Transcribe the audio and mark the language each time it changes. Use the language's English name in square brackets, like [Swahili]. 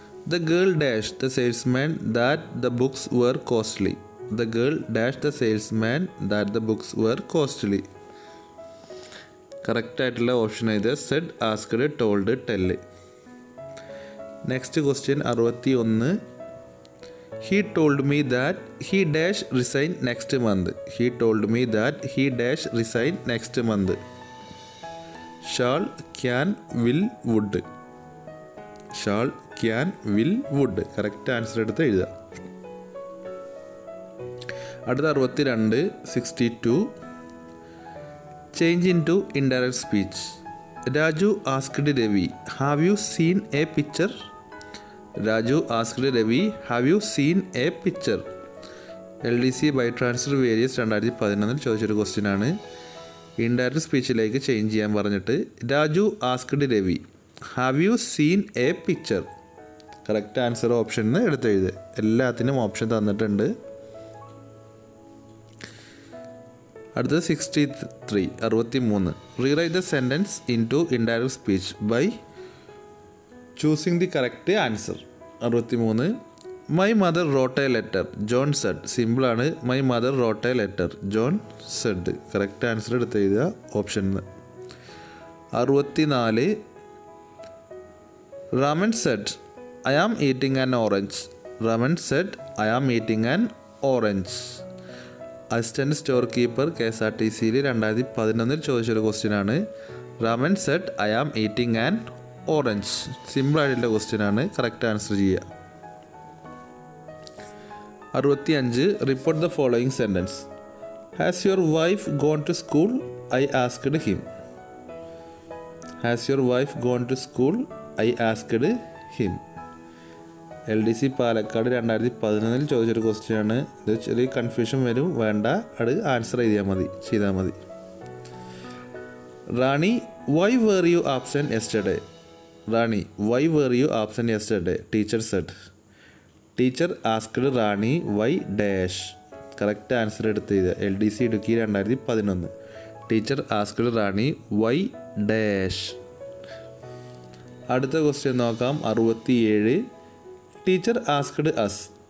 [English] The girl dash the salesman that the books were costly. The girl dash the salesman that the books were costly. [Malayalam] കറക്റ്റായിട്ടുള്ള option ഇത് Z, asked, told, ടെല്ല്. [English] Next question 61. He told me that he dash resign next month. He told me that he dash resign next month. Shall, can, will, would. Shall, can, will, would. [Malayalam] Correct answer എടുത്ത് എഴുതുക. അടുത്ത 62. 62. [English] Change into indirect speech. Raju asked Ravi, have you seen a picture? Raju asked Ravi, have you seen a picture? [Malayalam] LDC by transfer various 2011 ചോദിച്ചൊരു question ആണ്. Indirect സ്പീച്ചിലേക്ക് change ചെയ്യാൻ പറഞ്ഞിട്ട് [English] Raju asked Ravi, have you seen a picture? [Malayalam] Correct answer option എടുത്തെഴുത്. എല്ലാത്തിനും option തന്നിട്ടുണ്ട്. [English] അടുത്തത് 63 rewrite the sentence into indirect speech by choosing the correct answer. 63 my mother wrote a letter John said. സിമ്പിളാണ്. My mother wrote a letter John said. [Malayalam] Correct answer എടുത്ത് എഴുതുക option. [English] 64 Raman said, I am eating an orange. Raman said, I am eating an orange. [Malayalam] Assistant store keeper KSRTCയിൽ 2011 ചോദിച്ചൊരു ക്വസ്റ്റ്യനാണ്. [English] Raman said, I am eating an orange. [Malayalam] സിമ്പിളായിട്ടുള്ള ക്വസ്റ്റ്യനാണ്. Correct answer ചെയ്യുക. [English] 65 report the following sentence. Has your wife gone to school? I asked him. Has your wife gone to school? I asked him. [Malayalam] LDC Palakkad 2011 ചോദിച്ചൊരു ക്വസ്റ്റ്യനാണ്. ഇത് ചെറിയ confusion വരും, വേണ്ട, അത് ആൻസർ ചെയ്താൽ മതി. [English] Rani why were you absent yesterday? Rani why were you absent yesterday? Teacher said. Teacher asked Rani why dash. [Malayalam] Correct answer എടുത്ത് ചെയ്ത LDC Idukki 2011. [English] Teacher asked Rani why dash. [Malayalam] അടുത്ത ക്വസ്റ്റ്യൻ നോക്കാം. 67 [English] Teacher asked us.